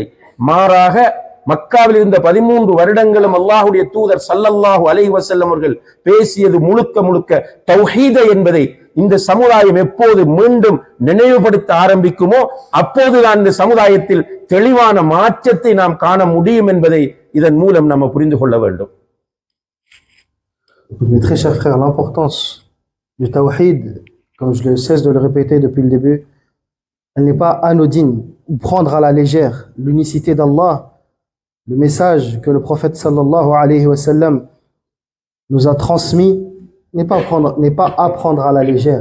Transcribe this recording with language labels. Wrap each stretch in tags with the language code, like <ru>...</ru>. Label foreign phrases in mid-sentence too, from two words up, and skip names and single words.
<ta>மாறாக மக்காவில் இருந்த 13 வருடங்களும் அல்லாஹ்வுடைய தூதர்</ta> <ar>صلى الله عليه وسلم</ar> <ta>அவர்கள் பேசியது முழுக்க முழுக்க தௌஹீத என்பதை இந்த சமுதாயம் எப்போது மீண்டும் நினைவுபடுத்த ஆரம்பிக்குமோ அப்போதுதான் இந்த சமுதாயத்தில் தெளிவான மாற்றத்தை நாம் காண முடியும் என்பதை இதன் மூலம் நாம் புரிந்து கொள்ள வேண்டும்.</ta> <fr>Mes très chers frères, l'importance du tawhid, comme je ne cesse de le répéter depuis le début, elle n'est pas anodine ou prendre à la légère l'unicité d'Allah. Le message que le prophète</fr> <ar>صلى الله عليه وسلم</ar> <fr>nous a transmis n'est pas à prendre à la légère.</fr>